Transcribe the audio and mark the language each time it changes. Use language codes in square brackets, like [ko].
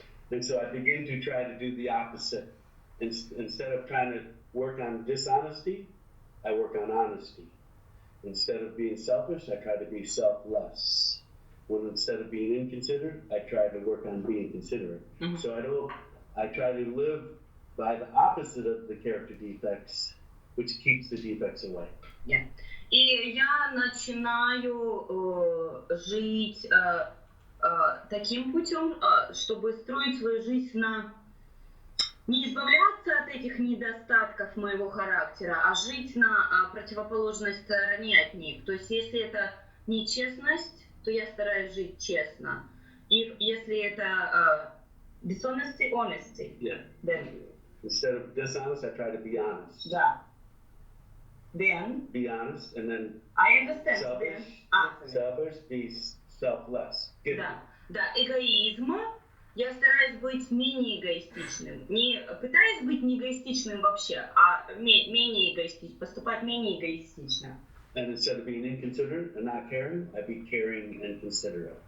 [en] And so I begin to try to do the opposite. Instead of trying to work on dishonesty, I work on honesty. Instead of being selfish, I try to be selfless. Instead of being inconsiderate, I try to work on being considerate. Mm-hmm. So I try to live by the opposite of the character defects, which keeps the defects away. Yeah. [ru] И я начинаю жить таким путем, чтобы строить свою жизнь не избавляться от этих недостатков моего характера, а жить на противоположной стороне от них. То есть, если это нечестность, то я стараюсь жить честно. И если это dishonesty, honesty. [en] Yeah. Then. Instead of dishonest, I try to be honest. [ru] Да. Then. [en] Be honest, and then. I understand. Selfish. Selfish, be selfless. [ru] Да, эгоизм. Я стараюсь быть менее эгоистичным. Не пытаюсь быть не эгоистичным вообще, а менее эгоистичным, поступать менее эгоистично. [en] And instead of being inconsiderate and not caring, I be caring and considerate.